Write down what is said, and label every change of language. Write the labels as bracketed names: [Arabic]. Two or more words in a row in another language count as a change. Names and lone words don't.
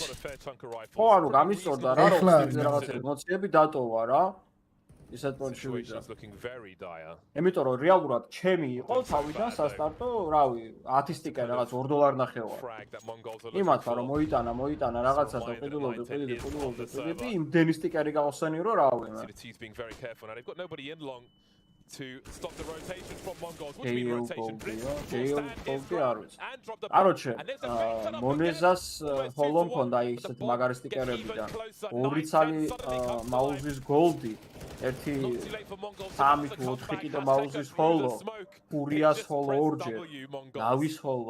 [Georgian] ხო ანუ გამისწორდა რა რომ რაღაც ემოციები დატოვა რა ისეთ პონჩი ვიდა. იმიტომ რომ რეალურად ჩემი იყო თავიდან სასტარტო, რავი, 10 სტიკერი რაღაც $2 ნახევა. იმათმა რომ მოიტანა რაღაცა და ყიდულობდი, იმდენი სტიკერი გავხსენი რომ რავი. [English] To stop the rotation from Mongols. What do you mean rotation? [Georgian] Короче, მონეზას ჰოლო მქონდა ისეთ მაგარი სტიკერები და 2 ცალი MOUZ-ის გოლდი, 1 3 თუ 4 კიდე MOUZ-ის ჰოლო, ფურიას ჰოლო ორჯერ, ნავის ჰოლო.